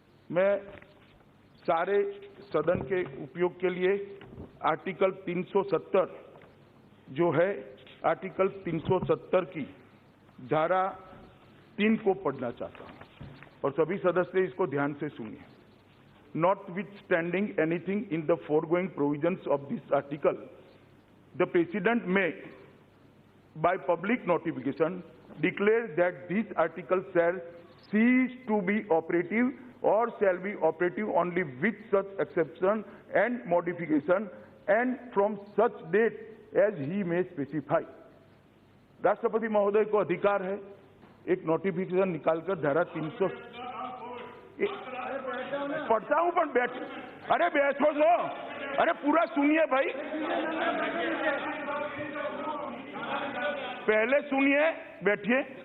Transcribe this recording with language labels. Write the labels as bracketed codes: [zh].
[hi] मैं सारे सदन के उपयोग के लिए आर्टिकल 370 जो है, आर्टिकल 370 की धारा 3 को पढ़ना चाहता हूं और सभी सदस्य इसको ध्यान से सुनिए। [en] Notwithstanding anything in the foregoing provisions of this article, the President may, by public notification, declare that this article shall cease to be operative or shall be operative only with such exception and modification and from such date as he may specify. [hi] राष्ट्रपति महोदय को अधिकार है एक notification निकालकर धारा 300 पढ़ता हूं, पर बैठ, अरे बैठो लो, अरे पूरा सुनिए भाई, पहले सुनिए, बैठिए।